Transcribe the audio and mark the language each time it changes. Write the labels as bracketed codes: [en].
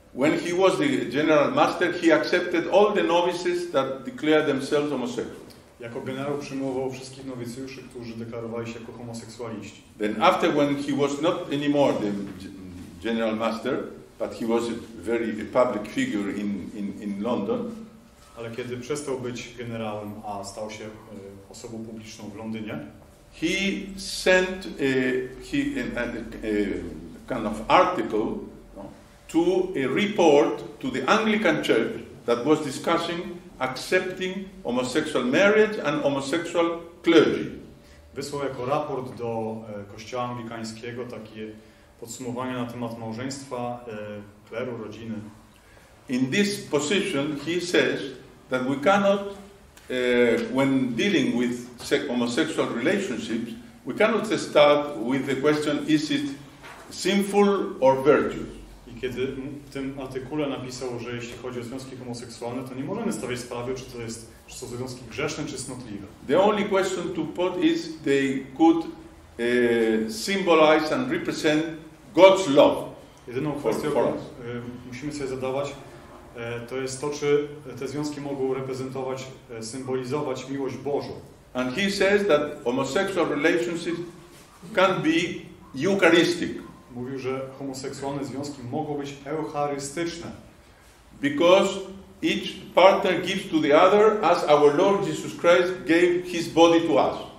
[en] When he was the General Master, he accepted all the novices that declared themselves homosexual. [pl] Jako generał przyjmował wszystkich nowicjuszy, którzy deklarowali się jako homoseksualiści. [en] Then after, when he was not anymore the General Master, but he was a very public figure in London, [pl] ale kiedy przestał być generałem, a stał się osobą publiczną w Londynie, [en] he sent a kind of article to a report to the Anglican Church that was discussing accepting homosexual marriage and homosexual clergy. [pl] Wysłał jako raport do Kościoła anglikańskiego takie podsumowanie na temat małżeństwa, kleru, rodziny. [en] In this position, he says that we cannot, when dealing with homosexual relationships, we cannot start with the question, is it sinful or virtuous? [pl] I kiedy w tym artykule napisał, że jeśli chodzi o związki homoseksualne, to nie możemy stawiać sprawy, czy to są związki grzeszne, czy cnotliwe. [en] The only question to put is they could symbolize and represent God's love. [pl] Jedyną kwestią, którą musimy sobie zadawać, to jest to, czy te związki mogą reprezentować, symbolizować miłość Bożą. [en] And he says that homosexual relationships can be Eucharistic. [pl] Mówił, że homoseksualne związki mogą być eucharystyczne. [en] Because each partner gives to the other as our Lord Jesus Christ gave His body to us.